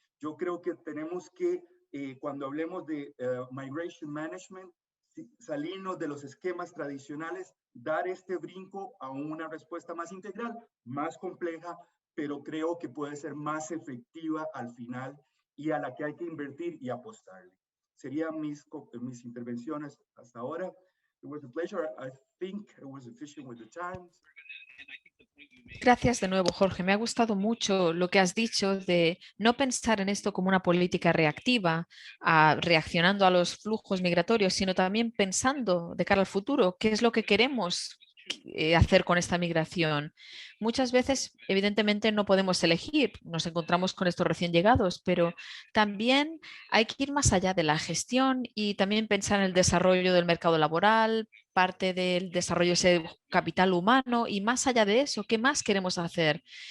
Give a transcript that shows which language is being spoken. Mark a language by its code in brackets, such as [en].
[es] Yo creo que tenemos que, cuando hablemos de migration management, salirnos de los esquemas tradicionales, dar este brinco a una respuesta más integral, más compleja, pero creo que puede ser más efectiva al final y a la que hay que invertir y apostarle. Serían mis intervenciones hasta ahora. [en] It was a pleasure. I think I was efficient with the time. [es] Gracias de nuevo, Jorge. Me ha gustado mucho lo que has dicho de no pensar en esto como una política reactiva, reaccionando a los flujos migratorios, sino también pensando de cara al futuro, qué es lo que queremos hacer con esta migración. Muchas veces, evidentemente, no podemos elegir, nos encontramos con estos recién llegados, pero también hay que ir más allá de la gestión y también pensar en el desarrollo del mercado laboral, parte del desarrollo de ese capital humano y más allá de eso, ¿qué más queremos hacer?